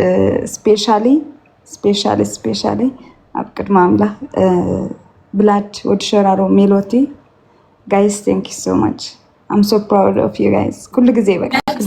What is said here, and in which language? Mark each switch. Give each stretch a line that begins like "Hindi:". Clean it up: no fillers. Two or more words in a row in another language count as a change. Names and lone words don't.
Tigrinya: ስፔሻሊ ኣብ ቅድሚ ኣምላኽ ብላድ ወዲ ሸራሮ ሜሎቲ
English: guys thank you so much. I'm so proud of you guys
Tigrinya: ኩሉ ግዜ በቃ